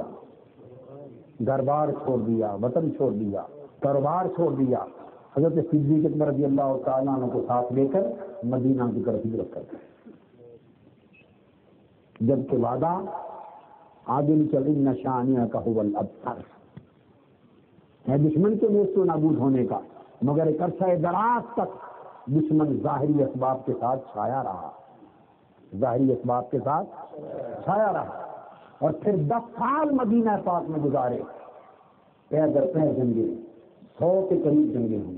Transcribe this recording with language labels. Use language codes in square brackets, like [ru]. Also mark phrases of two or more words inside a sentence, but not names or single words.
[ur] گھر بار چھوڑ دیا، وطن چھوڑ دیا، کاروبار چھوڑ دیا. حضرت صدیق اکبر [ar] رضی اللہ تعالیٰ عنہ [ur] کو ساتھ لے کر مدینہ کی طرف ہجرت کر گئے. جبکہ وعدہ آگے چل ان شانیہ کا [ar] هو الابتر [ur] ہے دشمن کے نیست و نابود ہونے کا، مگر ایک عرصہ دراز تک دشمن ظاہری اسباب کے ساتھ چھایا رہا، ظاہری اسباب کے ساتھ چھایا رہا. اور پھر 10 سال مدینہ پاک میں گزارے، پیر در پیر جنگیں، 100 کے قریب جنگیں ہوئی.